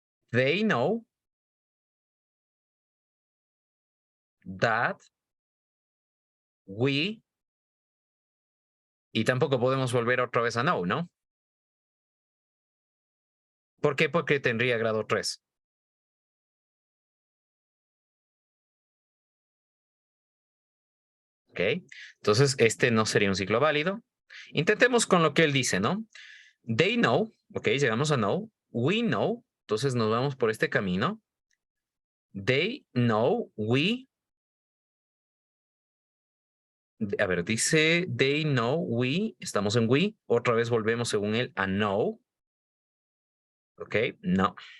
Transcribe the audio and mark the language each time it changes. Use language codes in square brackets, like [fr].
[en] They know that we, [es] y tampoco podemos volver otra vez a no, ¿no? ¿Por qué? Porque tendría grado 3. ¿Ok? Entonces, este no sería un ciclo válido. Intentemos con lo que él dice, ¿no? [en] They know, [es] ok, llegamos a know. [en] We know, [es] entonces nos vamos por este camino. [en] They know, we, [es] a ver, dice [en] they know, we, [es] estamos en we, otra vez volvemos según él a know. Ok, no.